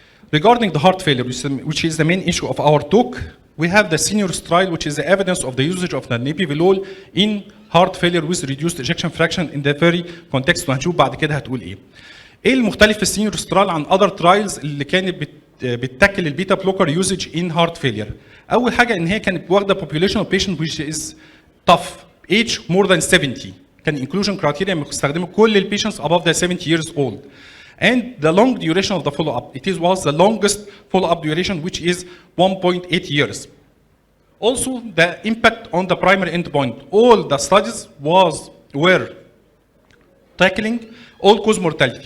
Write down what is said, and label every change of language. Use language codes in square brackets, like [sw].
[en] Regarding the heart failure, which is the main issue of our talk, we have the seniors trial, which is the evidence of the usage of the nebivolol in heart failure with reduced ejection fraction in the very context. [ar] وهنشوف بعد كده هتقول ايه. ايه المختلف في السينيورز ترايل عن [en] other trials [ar] اللي كانت بتتاكل البيتا بلوكر [en] usage in heart failure؟ [ar] اول حاجه ان هي كانت واخده [en] population of patient which is tough age more than 70. كان inclusion criteria [ar] بيستخدموا كل البيشنتس [en] above the 70 years old. And the long duration of the follow-up. It was the longest follow-up duration, which is 1.8 years. Also, the impact on the primary endpoint. All the studies were tackling all-cause mortality.